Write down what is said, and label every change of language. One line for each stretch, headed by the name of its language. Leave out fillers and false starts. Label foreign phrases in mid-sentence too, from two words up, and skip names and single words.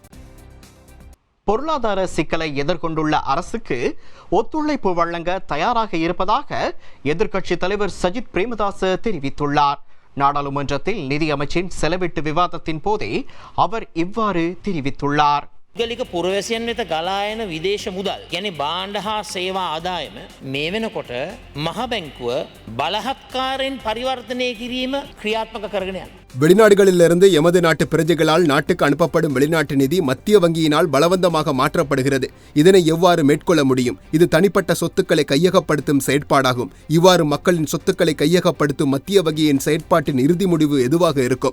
Tamil: பொருளாதார சிக்கலை எதிர்கொண்டுள்ள அரசுக்கு ஒத்துழைப்பு வழங்க தயாராக இருப்பதாக எதிர்க்கட்சி தலைவர் சஜித் பிரேமதாச தெரிவித்துள்ளார். நாடாளுமன்றத்தில் நிதி அமைச்சின் செலவிட்டு விவாதத்தின் போதே அவர் இவ்வாறு தெரிவித்துள்ளார்.
Sinhala: පුද්ගලික පුරවැසියන් වෙත ගලායන විදේශ මුදල් ගැන බාණ්ඩ හා සේවා ආදායම මේ වෙනකොට මහ බැංකුව බලහත්කාරයෙන් පරිවර්තනය කිරීම ක්‍රියාත්මක කරගෙන යනවා.
Tamil: வெளிநாடுகளிலிருந்து எமது நாட்டு பிரஜைகளால் நாட்டுக்கு அனுப்பப்படும் வெளிநாட்டு நிதி மத்திய வங்கியினால் பலவந்தமாக மாற்றப்படுகிறது. இதனை எவ்வாறு மேற்கொள்ள முடியும்? இது தனிப்பட்ட சொத்துக்களை கையகப்படுத்தும் செயற்பாடாகும். இவ்வாறு மக்களின் சொத்துக்களை கையகப்படுத்தும் மத்திய வங்கியின் செயற்பாட்டின் இறுதி முடிவு எதுவாக இருக்கும்?